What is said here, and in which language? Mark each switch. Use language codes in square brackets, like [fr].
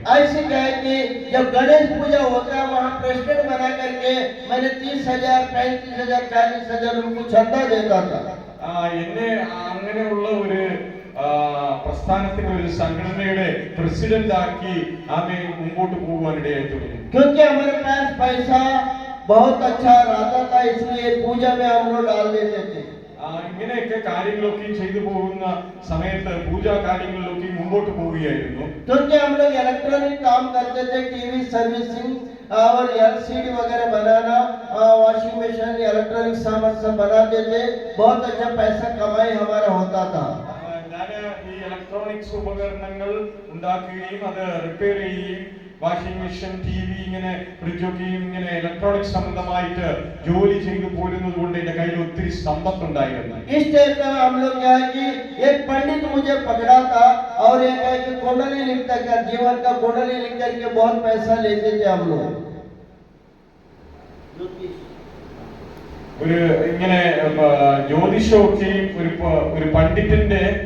[hi] ऐसे कहे कि जब गणेश पूजा होता है वहाँ प्रेसिडेंट बना करके मैंने 30,000 35,000 40,000 उनको चंदा देता था। [ml] എന്നെ അങ്ങനെയുള്ള ഒരു പ്രസ്ഥാനത്തിന്റെ ഒരു സംഘടനയുടെ പ്രസിഡന്റ് ആക്കി ആമേ മുമ്പോട്ട് പോകുവാനിടയായി തീർന്നു. [hi] क्योंकि हमारे पास पैसा बहुत अच्छा रहता था, इसलिए पूजा में हम लोग डाल देते थे। [ml] ഇങ്ങനെയൊക്കെ കാര്യങ്ങളൊക്കെ ചെയ്തു പോകുന്ന സമയത്ത് പൂജാ കാര്യങ്ങളിലൊക്കെ മുമ്പോട്ട് പോവുകയായിരുന്നു. [hi] क्योंकि हम लोग इलेक्ट्रॉनिक काम करते थे, टीवी सर्विसिंग और एलसीडी वगैरह बनाना, वॉशिंग मशीन, इलेक्ट्रॉनिक सामान सब बनाते थे। बहुत अच्छा पैसा कमाई हमारा होता था। [ml] ഞാൻ ഈ ഇലക്ട്രോണിക്സ് ഉപകരണങ്ങൾ ഉണ്ടാക്കുകയും അത് റിപ്പയർ ചെയ്യുകയും വാഷിംഗ് മെഷീൻ, ടി വി, ഇങ്ങനെ ഫ്രിഡ്ജൊക്കെയും ഇങ്ങനെ ഇലക്ട്രോണിക്സ് സംബന്ധമായിട്ട് ജോലി ചെയ്തു പോരുന്നത് കൊണ്ട് എന്റെ കയ്യിൽ ഒത്തിരി സമ്പത്തുണ്ടായിരുന്നു. [hi] इस टाइप का हम लोग क्या है कि एक पंडित मुझे पकड़ा था और एक है कि कुंडली लिखता कर, जीवन का कुंडली लिख करके बहुत पैसा लेते थे हम लोग। [ml] ഒരു ഇങ്ങനെ ജ്യോതിഷമൊക്കെയും ഒരു പണ്ഡിതന്റെ